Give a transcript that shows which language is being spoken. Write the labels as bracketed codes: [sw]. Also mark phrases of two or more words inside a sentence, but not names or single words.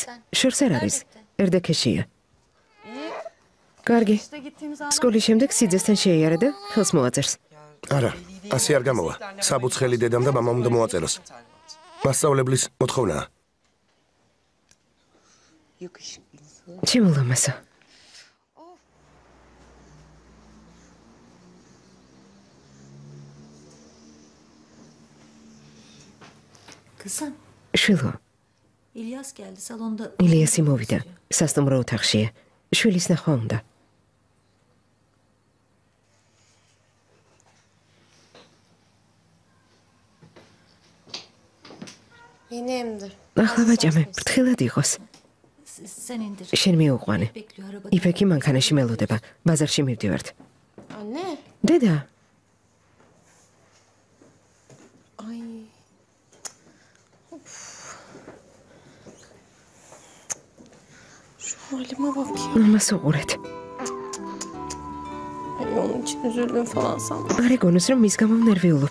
[ka] შორს არ არის. ერდექეშია. კარგი. სკოლის შემდეგ სიძესთან შეიარა და ხელს მოაწერს. არა, ასე არ გამოვა. საბუცხელი დედამ და მამამ უნდა მოაწეროს. მასწავლებლის მოთხოვნაა. ჩემო ლამასო. [tr] Kızım, [ka] შვილო, [tr] İlyas geldi salonda. [ka] ილიასი მოვიდა. სასტუმრო ოთახშია. შვილის ნახვა უნდა. [tr] Yeni emdir. [ka] ახლა ვაჭამე, ფრთხილად იყოს. [tr] Sen indir. [ka] შენ მიუყვანე. [tr] Bekliyor arabada. [ka] იფექი მანქანაში მელოდება. ბაზარში მივდივართ. [tr] Anne. [ka] დედა, [tr] Ay. Şu halime bak ya. [ka] მამას უყურეთ. [tr] Ay, onun için üzüldüm falan sandım. [ka] არ ეგონოს რომ მის გამო ნერვიულობ.